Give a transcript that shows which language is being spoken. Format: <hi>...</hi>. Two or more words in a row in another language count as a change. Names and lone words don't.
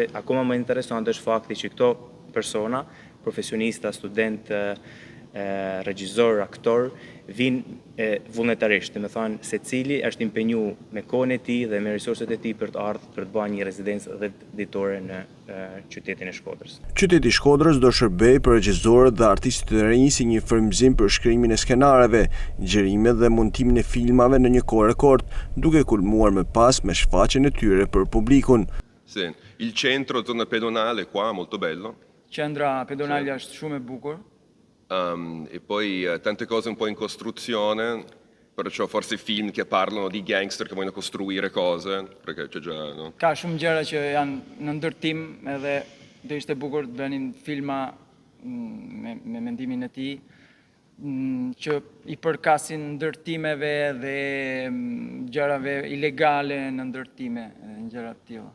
<sq>Akoma më interesante është fakti që këto persona, profesionista, student, regjizor, aktor, vinë vullnetarisht, dhe me thënë secili është impenju me kohën e tij dhe me resurset e tij për të ardhur për të bërë një rezidencë dhe ditore në qytetin e Shkodrës. Qyteti i Shkodrës do shërbej për regjizorët dhe artistët e rinj si një frymëzim për shkrimin e skenareve, gjerimet dhe montimin e filmave në një kohë rekord, duke kulmuar më pas me shfaqjen e tyre për publikun.</sq> <it>Sì, il centro, zona pedonale qua, molto bello.</it> <sq>Qendra pedonale është shumë e bukur.</sq> <it>E poi tante cose un po' in costruzione, perciò forse film che parlano di gangster che vogliono costruire cose, perché c'è già, no?</it> <sq>Ka shumë gjëra që janë në ndërtim edhe do ishte bukur të bënin filma me mendimin e tij që i përkasin ndërtimeve dhe gjërave ilegale në ndërtime, gjëra të tilla.</sq>